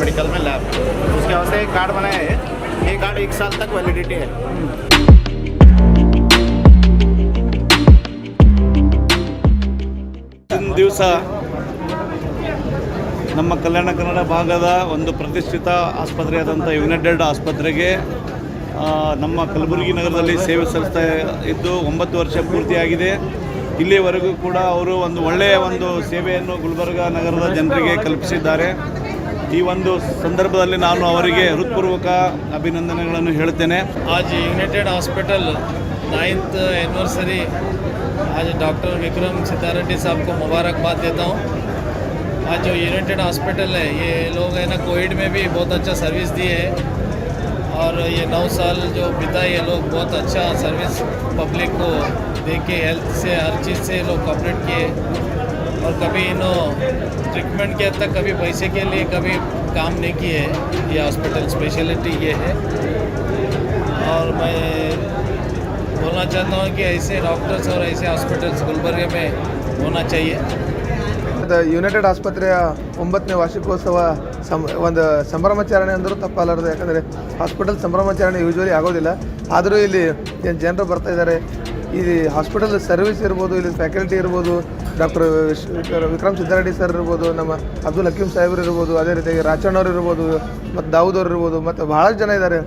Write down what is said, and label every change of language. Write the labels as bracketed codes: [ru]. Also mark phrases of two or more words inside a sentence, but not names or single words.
[hi] में लैब, उसके वास्ते एक कार्ड बनाया है। ये कार्ड 1 साल तक वैलिडिटी है। [kn] ದಿವಸ ನಮ್ಮ ಕಲ್ಯಾಣ ಕನ್ನಡ ಭಾಗದ ಒಂದು ಪ್ರತಿಷ್ಠಿತ ಆಸ್ಪತ್ರೆಯಾದಂಥ ಯುನೈಟೆಡ್ ಆಸ್ಪತ್ರೆಗೆ ನಮ್ಮ ಕಲಬುರಗಿ ನಗರದಲ್ಲಿ ಸೇವೆ ಸಲ್ಲಿಸ್ತಾ ಇದ್ದು 9 ವರ್ಷ ಪೂರ್ತಿಯಾಗಿದೆ. ಇಲ್ಲಿವರೆಗೂ ಕೂಡ ಅವರು ಒಂದು ಒಳ್ಳೆಯ ಒಂದು ಸೇವೆಯನ್ನು ಗುಲ್ಬರ್ಗ ನಗರದ ಜನರಿಗೆ ಕಲ್ಪಿಸಿದ್ದಾರೆ. ಈ ಒಂದು ಸಂದರ್ಭದಲ್ಲಿ ನಾನು ಅವರಿಗೆ ಹೃತ್ಪೂರ್ವಕ ಅಭಿನಂದನೆಗಳನ್ನು ಹೇಳ್ತೇನೆ. [hi] आज यूनाइटेड हॉस्पिटल 9th एनिवर्सरी, आज डॉक्टर विक्रम सिद्धारेड्डी साहब को मुबारकबाद देता हूँ। आज जो यूनाइटेड हॉस्पिटल है, ये लोग है ना कोविड में भी बहुत अच्छा सर्विस दिए है, और ये 9 साल जो बिता ये लोग बहुत अच्छा सर्विस पब्लिक को दे के हेल्थ से हर चीज़ से लोग कॉपरेट किए, और कभी इन्हों ट्रीटमेंट के हद तक कभी पैसे के लिए कभी काम नहीं किए। ये हॉस्पिटल स्पेशलिटी ये है, और मैं बोलना चाहता हूँ कि ऐसे डॉक्टर्स और ऐसे हॉस्पिटल्स गुलबर्गा में होना चाहिए. [kn] ಯುನೈಟೆಡ್ ಆಸ್ಪತ್ರೆಯ 9ನೇ ವಾರ್ಷಿಕೋತ್ಸವ ಒಂದು ಸಂಭ್ರಮಾಚರಣೆ ಅಂದರೂ ತಪ್ಪಾಲಾರದು. ಯಾಕಂದರೆ ಹಾಸ್ಪಿಟಲ್ ಸಂಭ್ರಮಾಚರಣೆ ಯೂಶ್ವಲಿ ಆಗೋದಿಲ್ಲ, ಆದರೂ ಇಲ್ಲಿ ಏನು ಜನರು ಬರ್ತಾ ಇದ್ದಾರೆ. ಇಲ್ಲಿ ಹಾಸ್ಪಿಟಲ್ ಸರ್ವಿಸ್ ಇರ್ಬೋದು, ಇಲ್ಲಿ ಫ್ಯಾಕಲ್ಟಿ ಇರ್ಬೋದು, ಡಾಕ್ಟರ್ ವಿಕ್ರಮ್ ಸಿದ್ಧಾರೆಡ್ಡಿ ಸರ್ ಇರ್ಬೋದು, ನಮ್ಮ ಅಬ್ದುಲ್ ಹಕೀಮ್ ಸಾಹೇಬ್ರು ಇರ್ಬೋದು, ಅದೇ ರೀತಿಯಾಗಿ ರಾಚಣ್ಣವ್ರು ಇರ್ಬೋದು, ಮತ್ತು ದಾವೂದ್ ಅವ್ರು ಇರ್ಬೋದು, ಮತ್ತು ಭಾಳಷ್ಟು ಜನ ಇದ್ದಾರೆ.